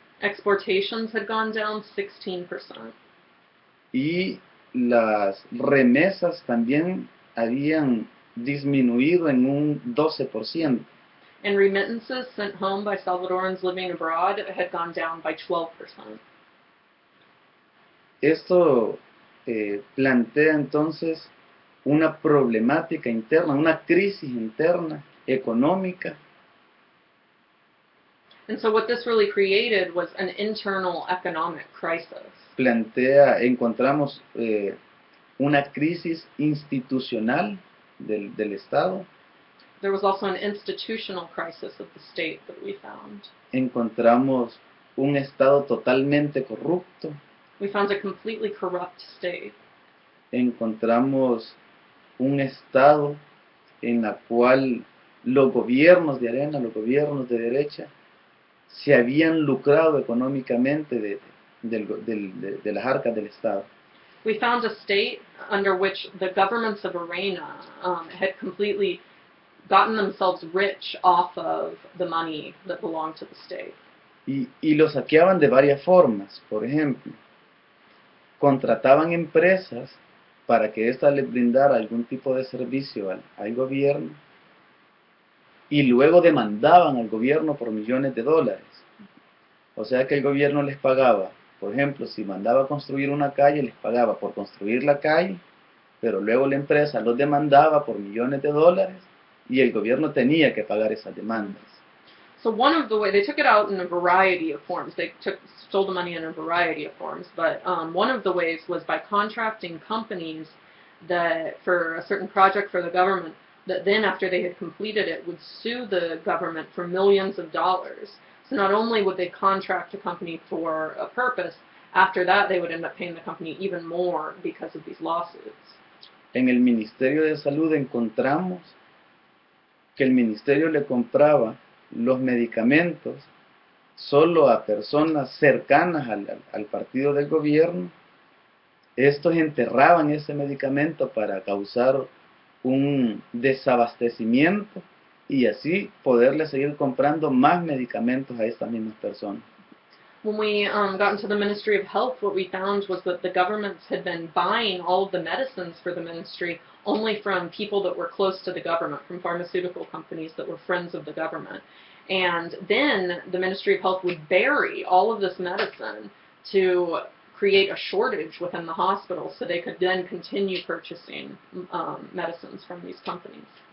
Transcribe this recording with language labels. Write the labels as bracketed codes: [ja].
[en] Exportations had gone down 16%. [es] Y las remesas también habían disminuido en un 12%. [en] And remittances sent home by Salvadorans living abroad had gone down by 12%. [es] Esto plantea entonces una problemática interna, una crisis interna económica. [en] And so what this really created was an internal economic crisis. [es] Encontramos una crisis institucional del Estado. [en] There was also an institutional crisis of the state that we found. [es] Encontramos un Estado totalmente corrupto. [en] We found a completely corrupt state. [es] Encontramos un Estado en la cual los gobiernos de arena, los gobiernos de derecha, se habían lucrado económicamente de las arcas del Estado. [en] We found a state under which the governments of Arena had completely gotten themselves rich off of the money that belonged to the state. [es] Y lo saqueaban de varias formas. Por ejemplo, contrataban empresas para que ésta les brindara algún tipo de servicio al gobierno y luego demandaban al gobierno por millones de dólares. O sea que el gobierno les pagaba, por ejemplo, si mandaba a construir una calle, les pagaba por construir la calle, pero luego la empresa los demandaba por millones de dólares y el gobierno tenía que pagar esas demandas. [en] So one of the ways, they took it out in a variety of forms. They stole the money in a variety of forms, but one of the ways was by contracting companies that for a certain project for the government, that then after they had completed it would sue the government for millions of dollars. So not only would they contract a company for a purpose, after that they would end up paying the company even more because of these lawsuits. [es] En el Ministerio de Salud encontramos que el ministerio le compraba los medicamentos solo a personas cercanas al partido del gobierno. Estos enterraban ese medicamento para causar un desabastecimiento y así poderle seguir comprando más medicamentos a estas mismas personas. [en] When we got into the Ministry of Health, what we found was that the governments had been buying all of the medicines for the ministry only from people that were close to the government, from pharmaceutical companies that were friends of the government. And then the Ministry of Health would bury all of this medicine to create a shortage within the hospital so they could then continue purchasing medicines from these companies.